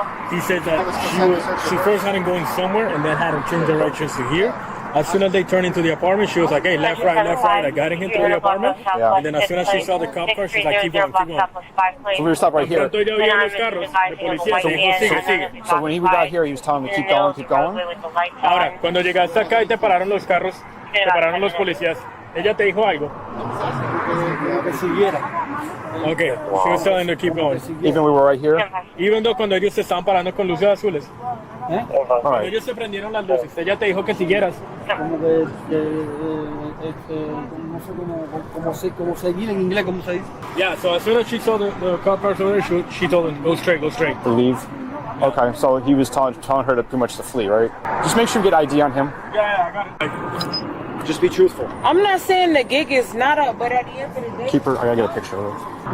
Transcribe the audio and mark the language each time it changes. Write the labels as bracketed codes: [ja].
[en] He said that she first had him going somewhere and then had him change directions to here. As soon as they turned into the apartment, she was like, hey, left, right. I got him through the apartment. Yeah. And then as soon as she saw the cop car, she's like, keep going. So we're going to stop right here. [es] Pronto ella oyó los carros de policía, se dijo, sigue. [en] So when he got here, he was telling me keep going. [es] Ahora, cuando llegaste acá y te pararon los carros, te pararon los policías, ¿ella te dijo algo? [en] Okay, she was telling her to keep going. Even we were right here. Even though [es] cuando ellos se estaban parando con luces azules. [en] All [es] Cuando [en] right. [es] ellos se prendieron las luces, ella te dijo que siguieras. Como que no sé cómo seguir en inglés, ¿cómo se dice? [en] Yeah, so as soon as she saw the cop cars over there, she told him, go straight. To leave. Okay, so he was telling her to pretty much to flee, right? Just make sure you get ID on him. Yeah, I got it. Just be truthful. I'm not saying the gig is not up, but at the end of the day, Keep her. I gotta get a picture of her.